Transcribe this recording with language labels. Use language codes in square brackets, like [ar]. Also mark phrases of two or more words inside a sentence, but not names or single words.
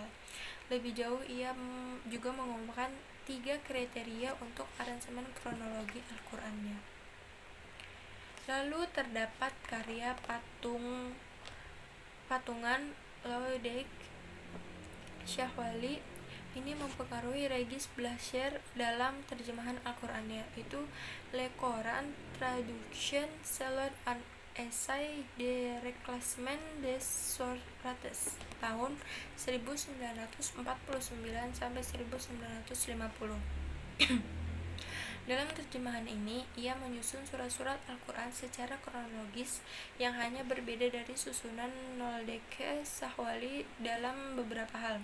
[id] Lebih jauh, ia juga mengumumkan 3 kriteria untuk aransemen kronologi Al-Qurannya. Lalu terdapat karya patungan Laodike Syahwali. Ini mempengaruhi Regis Blacher dalam terjemahan Al-Qurannya, itu Le Coran Traduction selon un essai de reclassement des sourates tahun 1949 sampai 1950. Dalam terjemahan ini, ia menyusun surat-surat Al-Quran secara kronologis yang hanya berbeda dari susunan Laodike Syahwali dalam beberapa hal.